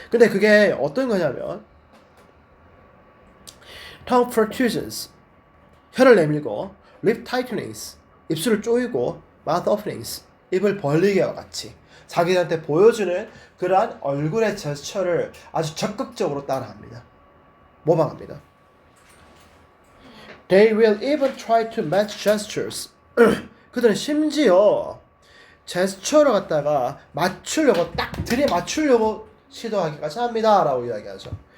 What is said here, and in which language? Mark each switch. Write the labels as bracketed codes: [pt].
[ko] 근데 그게 어떤 거냐면 [en] tongue protrusions, [ko] 혀를 내밀고, [en] lip tightenings, [ko] 입술을 조이고, [en] mouth openings, [ko] 입을 벌리기와 같이 자기한테 보여주는 그러한 얼굴의 제스처를 아주 적극적으로 따라합니다. 모방합니다. [en] They will even try to match gestures. [ko] 그들은 심지어 제스처를 갖다가 맞추려고 딱 들이맞추려고 시도하기까지 합니다 라고 이야기하죠.